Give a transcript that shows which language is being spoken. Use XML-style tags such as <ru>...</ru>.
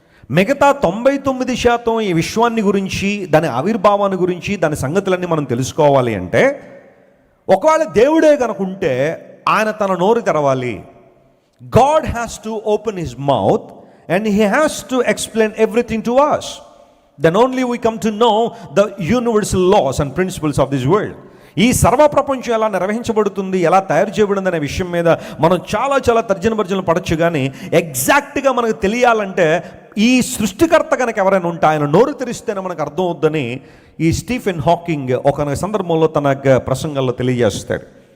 <te>మిగతా 99% ఈ విశ్వాన్ని గురించి, దాని ఆవిర్భావాన్ని గురించి, దాని సంగతులన్నీ మనం తెలుసుకోవాలి అంటే, ఒకవేళ దేవుడే కనుకుంటే ఆయన తన నోరు తెరవాలి.</te> <en>God has to open his mouth and he has to explain everything to us. Then only we come to know the universal laws and principles of this world.</en> <te>ఈ సర్వప్రపంచం ఎలా నిర్వహించబడుతుంది, ఎలా తయారు చేయబడింది అనే విషయం మీద మనం చాలా తర్జన భర్జనలు పడచ్చు. కానీ ఎగ్జాక్ట్గా మనకు తెలియాలంటే ఈ సృష్టికర్త కనుక ఎవరైనా ఉంటే ఆయన నోరు తెరిస్తేనే మనకు అర్థం అవుద్దని ఈ స్టీఫెన్ హాకింగ్ ఒక సందర్భంలో తన ప్రసంగాల్లో తెలియజేస్తాడు.</te>